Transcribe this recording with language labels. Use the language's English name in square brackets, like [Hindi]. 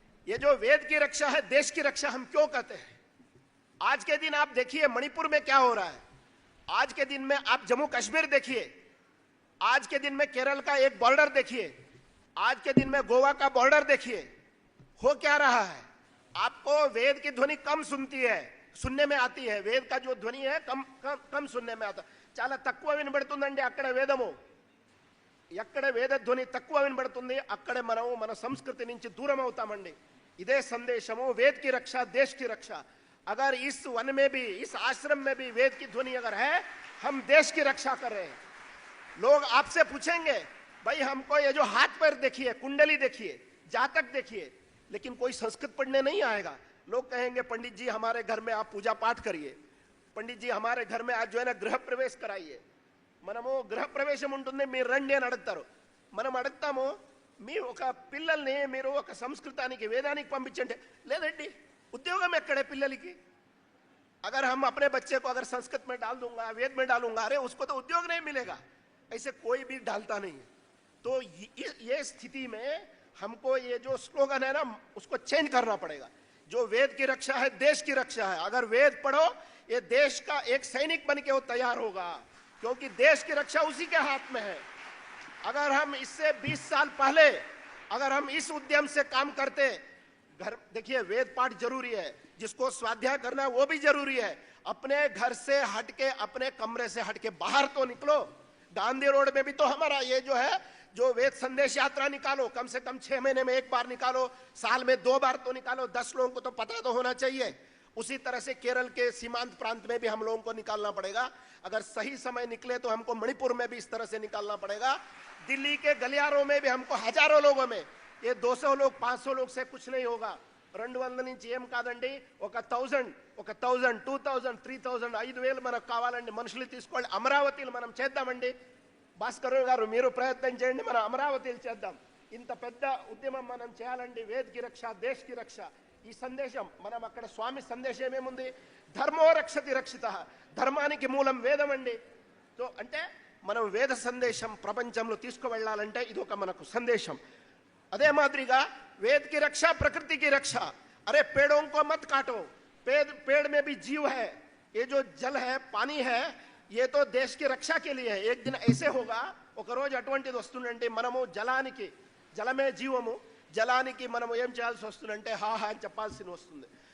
[Hindi] ये जो वेद की रक्षा है देश की रक्षा हम क्यों कहते हैं? आज के दिन आप देखिए मणिपुर में क्या हो रहा है, आज के दिन में आप जम्मू कश्मीर देखिए, आज के दिन में केरल का एक बॉर्डर देखिए, आज के दिन में गोवा का बॉर्डर देखिए. हो क्या रहा है? आपको वेद की ध्वनि कम सुनने में आती है. वेद का जो ध्वनि है कम सुनने में आता. [Telugu] చాలా తక్కువ వినబడుతుందండి అక్కడ వేదము. ఎక్కడ వేద ధ్వని తక్కువ వినబడుతుంది అక్కడే మనం మన సంస్కృతి నుంచి దూరం అవుతామండి. ఇదే సందేశము, [Hindi] वेद की रक्षा देश की रक्षा. अगर इस वन में भी, इस आश्रम में भी वेद की ध्वनि अगर है, हम देश की रक्षा कर रहे हैं. लोग आपसे पूछेंगे, भाई हमको ये जो हाथ पैर देखिए, कुंडली देखिए, जातक देखिए, लेकिन कोई संस्कृत पढ़ने नहीं आएगा. लोग कहेंगे पंडित जी हमारे घर में आप पूजा पाठ करिए, पंडित जी हमारे घर में आज जो है ना गृह प्रवेश कराइए. [Telugu] మనము గృహ ప్రవేశం ఉంటుంది, మీరు రండి అని అడుగుతారు. మనం అడుగుతాము, మీ ఒక పిల్లల్ని మీరు ఒక సంస్కృతానికి వేదానికి పంపించండి, లేదండి ఉద్యోగం ఎక్కడే పిల్లలకి? [Hindi] अगर हम अपने बच्चे को अगर संस्कृत में डाल दूंगा, वेद में डालूंगा, अरे उसको तो उद्योग नहीं मिलेगा. ऐसे कोई भी डालता नहीं है. तो ये स्थिति में हमको ये जो स्लोगन है ना उसको चेंज करना पड़ेगा. जो वेद की रक्षा है देश की रक्षा है। अगर वेद पढ़ो, ये देश का एक सैनिक बन के वो तैयार होगा, क्योंकि देश की रक्षा उसी के हाथ में है। अगर हम इससे 20 साल पहले अगर हम इस उद्यम से काम करते, घर देखिए वेद पाठ जरूरी है, जिसको स्वाध्याय करना है वो भी जरूरी है। अपने घर से हटके, अपने कमरे से हटके बाहर तो निकलो। गांधी रोड में भी तो हमारा ये जो है, जो वेद संदेश यात्रा निकालो, कम से कम 6 महीने में 1 बार निकालो, साल में 2 बार तो निकालो। 10 लोगों को तो पता तो होना चाहिए। उसी तरह से केरल के सीमांत प्रांत में भी हम लोगों को निकालना पड़ेगा। अगर सही समय निकले तो हमको मणिपुर में भी इस तरह से निकालना पड़ेगा। दिल्ली के गलियारों में भी हमको हजारों लोगों में, ये 200 लोग 500 लोग से कुछ नहीं होगा। [Telugu] 200 నుంచి ఏం కాదండి, ఒక 1000 2000 3000 5000 మనకు కావాలండి, మనుషులు తీసుకోండి, అమరావతిలో మనం చేద్దామండి. భాస్కర్ గారు మీరు ప్రయత్నం చేయండి, మనం అమరావతిలో చేద్దాం. ఇంత పెద్ద ఉద్యమం మనం చేయాలండి. [Hindi] వేద్ కి రక్ష, దేశ్ కి రక్ష. [Telugu] ఈ సందేశం మనం అక్కడ స్వామి సందేశం ఏముంది, ధర్మో రక్షతి రక్షిత, ధర్మానికి మూలం వేదం అండి. సో అంటే మనం వేద సందేశం ప్రపంచంలో తీసుకువెళ్ళాలంటే ఇది ఒక మనకు సందేశం. अदे मादरीगा [Hindi] वेद की रक्षा, प्रकृति की रक्षा। अरे पेड़ों को मत काटो, पेड़ में भी जीव है। ये जो जल है, पानी है, ये तो देश की रक्षा के लिए है। एक दिन ऐसे होगा, [Telugu] ఒక రోజు అటువంటిది వస్తుందంటే మనము జలానికి, జలమే జీవము, జలానికి మనము ఏం చేయాల్సి వస్తుందంటే హా హా అని చెప్పాల్సి వస్తుంది.